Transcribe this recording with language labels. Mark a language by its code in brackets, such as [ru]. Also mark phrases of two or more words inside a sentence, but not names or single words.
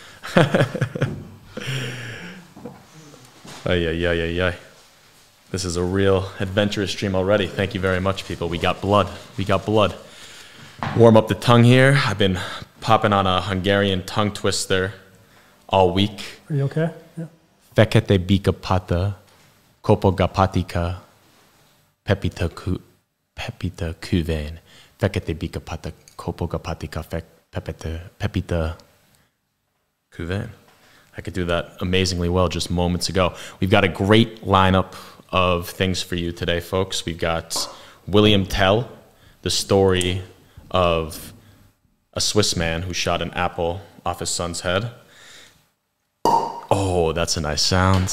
[en] Ay. This is a real adventurous stream already. Thank you very much, people. We got blood. We got blood. Warm up the tongue here. I've been popping on a Hungarian tongue twister all week. Are you okay? Yeah. [hu] Fekete bika pata, kopogapatika, pepita kuvain. Fekete bika pata, kopogapatika, pepita kuvain. [en] I could do that amazingly well just moments ago. We've got a great lineup of things for you today, folks. We've got William Tell, the story of a Swiss man who shot an apple off his son's head. Oh, that's a nice sound.